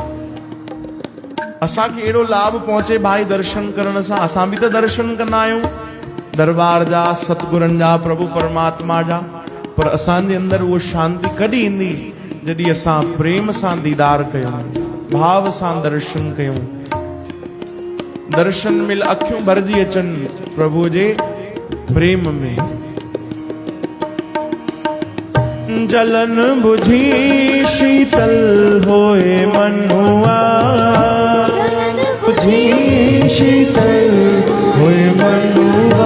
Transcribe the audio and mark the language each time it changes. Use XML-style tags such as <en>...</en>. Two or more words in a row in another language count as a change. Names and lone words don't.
<sd>असांखे एॾो लाभ पहुचे भाई दर्शन करण सां, असां बि त दर्शन कंदा आहियूं दरबार जा, सतगुरनि जा, प्रभु परमात्मा जा, पर असांजे अंदरि उहो शांति कॾहिं ईंदी जॾहिं असां प्रेम सां दीदार कयूं, भाव सां दर्शन कयूं। दर्शन मिल अखियूं भरजी अचनि प्रभु जे प्रेम में।</sd> <pa>ਜਲਨਿ ਬੁਝੀ ਸੀਤਲ ਹੋਇ ਮਨੂਆ, ਬੁਝੀ ਸੀਤਲ ਹੋਇ ਮਨੂਆ,</pa>